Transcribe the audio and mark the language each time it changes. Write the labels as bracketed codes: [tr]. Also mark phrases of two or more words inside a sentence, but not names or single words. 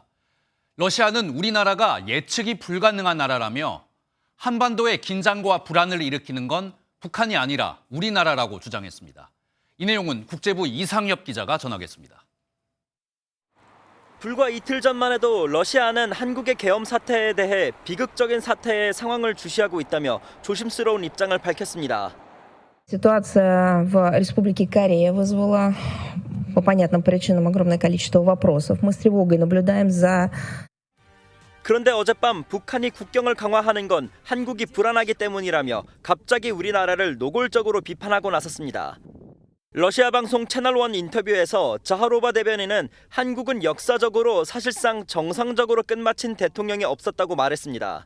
[ko] 러시아는 우리나라가 예측이 불가능한 나라라며 한반도의 긴장과 불안을 일으키는 건 북한이 아니라 우리나라라고 주장했습니다. 이 내용은 국제부 이상엽 기자가 전하겠습니다. 불과 이틀 전만 해도 러시아는 한국의 계엄 사태에 대해 비극적인 사태의 상황을 주시하고 있다며 조심스러운 입장을 밝혔습니다. [ru] Ситуация в Республике Корея вызвала по понятным причинам огромное количество вопросов. Мы с тревогой наблюдаем за... [ko] 그런데 어젯밤 북한이 국경을 강화하는 건 한국이 불안하기 때문이라며 갑자기 우리나라를 노골적으로 비판하고 나섰습니다. 러시아 방송 채널1 인터뷰에서 자하로바 대변인은 한국은 역사적으로 사실상 정상적으로 끝마친 대통령이 없었다고 말했습니다.